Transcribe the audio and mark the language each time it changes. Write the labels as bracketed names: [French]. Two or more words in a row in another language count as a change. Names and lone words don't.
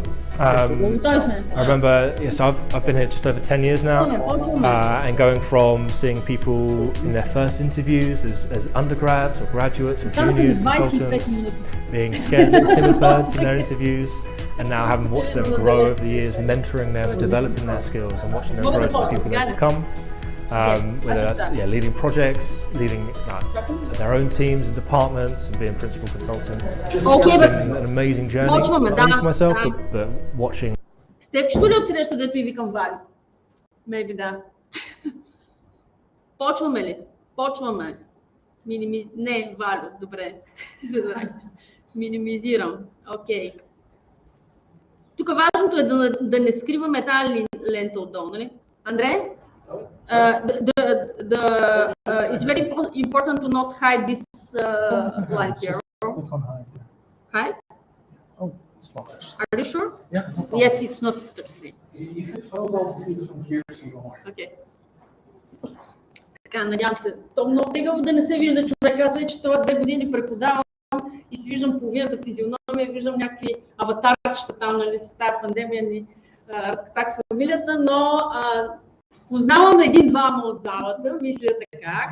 [English] I remember, I've been here just over 10 years now, and going from seeing people in their first interviews as undergrads or graduates or junior consultants, being scared little timid birds in their interviews, and now having watched them grow over the years, mentoring them, developing their skills and watching them grow to the people they've become. Whether that's leading projects, leading their own teams and departments and being principal consultants. It's been an amazing journey, not only for myself, but watching. [Bulgarian] Степчето ли от среща, дето ви викам Вали? Maybe да. Почваме ли? Почваме. Не, Валю, добре. Минимизирам. Окей. Тук важното е да не скриваме тази лента отдолу, нали? Андре? [English] It's very important to not hide this line here. Hide? Oh, it's not actually. Are you sure? Yeah. Yes, it's not 33. It falls all the things from here, so don't worry. [Bulgarian] Okay. Така, надявам се. То много тегаво да не се вижда човек. Аз вече това 2 години преподавам и си виждам половината физиономия, виждам някакви аватарчета там, нали, с тази пандемия ни разкатах фамилията, но познавам един-двама от залата, мисля така.